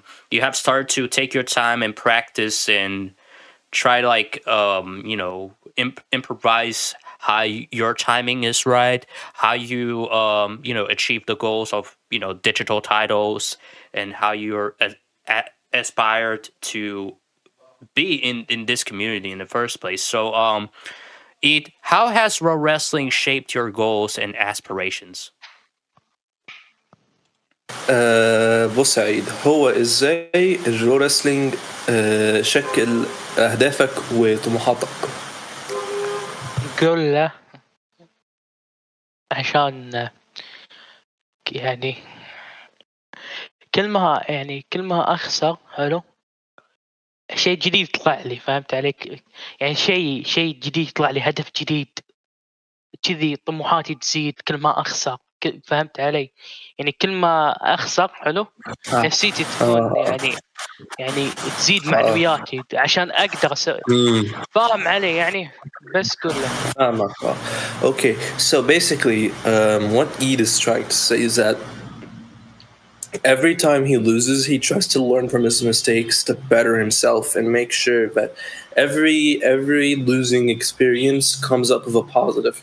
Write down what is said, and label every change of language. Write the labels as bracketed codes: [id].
[en] You have started to take your time and practice and try to improvise how your timing is right, how you achieve the goals of digital titles, and how you're aspired to be in this community in the first place. So how has Raw Wrestling shaped your goals and aspirations? [ar] بص يا عيد، هو ازاي الرو رسلينج شكل اهدافك وطموحاتك؟ قول له عشان يعني كل ما اخسر حلو شيء جديد يطلع لي، فهمت عليك؟ يعني شيء جديد يطلع لي، هدف جديد كذي، طموحاتي تزيد كل ما اخسر، فهمت علي؟ يعني كل ما اخسر حلو نفسيتي تكون يعني تزيد معنوياتي عشان اقدر فاهم علي يعني؟ بس قول له. [en] Okay, so basically what Eid is trying to say is that every time he loses, he tries to learn from his mistakes to better himself and make sure that every losing experience comes up with a positive.